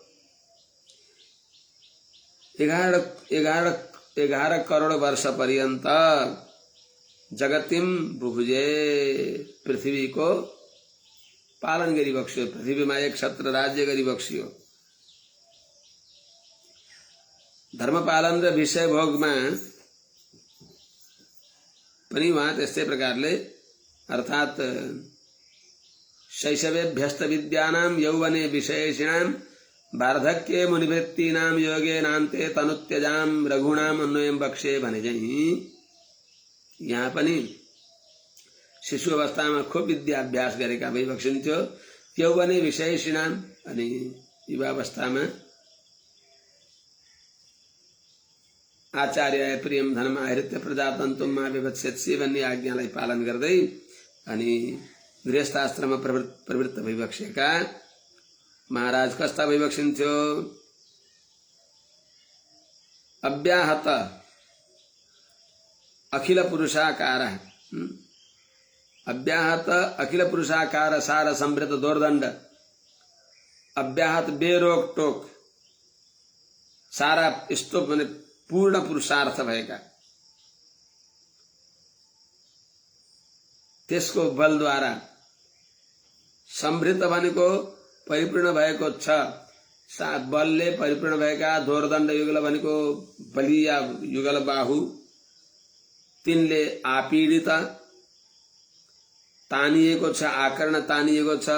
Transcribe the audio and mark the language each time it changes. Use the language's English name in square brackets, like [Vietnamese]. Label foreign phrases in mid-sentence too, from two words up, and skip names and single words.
[Nepali] 11 करोड वर्ष पर्यन्त [Sanskrit] जगतिम बुभुजे, [Nepali] पृथ्वीको पालन गरिबक्स्यो, पृथ्वीमा एक छत्र राज्य गरिबक्स्यो। धर्मपालन र विषय भोगमा पनि उहाँ त्यस्तै प्रकारले, अर्थात [Sanskrit] शैशवेभ्यस्त विद्यानां यौवने विषयेषिणां वार्धक्ये मुनिवृत्तीनां योगेनान्ते तनुत्यजां रघुणां अन्वयं बक्ष्ये [Nepali] भने चाहिँ यहाँ पनि शिशु अवस्थामा खूब विद्याभ्यास गरेका भइबक्सिन्थ्यो। [Sanskrit] यौवने विषयेषिणां, [Nepali] अनि युवावस्थामा [Sanskrit] आचार्य प्रियम धर्म आहृत्य प्रजातन्तुम मा विवत्स्यत्सि [Nepali] भन्ने आज्ञालाई पालन गर्दै अनि गृहस्थाश्रममा प्रवृत्त भइबक्सेका महाराज कस्ता भइबक्सिन्थ्यो? [Sanskrit] अव्याहत अखिल पुरुषाकार, अव्याहत अखिल पुरुषाकार सार संवृत दोर्दंड, [Nepali] अव्याहत बेरोक टोक सारा स्तोप माने पूर्ण पुरुषार्थ भएका, त्यसको बलद्वारा, समृद्ध भनेको परिपूर्ण भएको छ, बलले परिपूर्ण भएका, दोर्दण्ड युगल भनेको बलिया युगल बाहु, तिनले आपीडित तानिएको छ, आकर्ण तानिएको छ।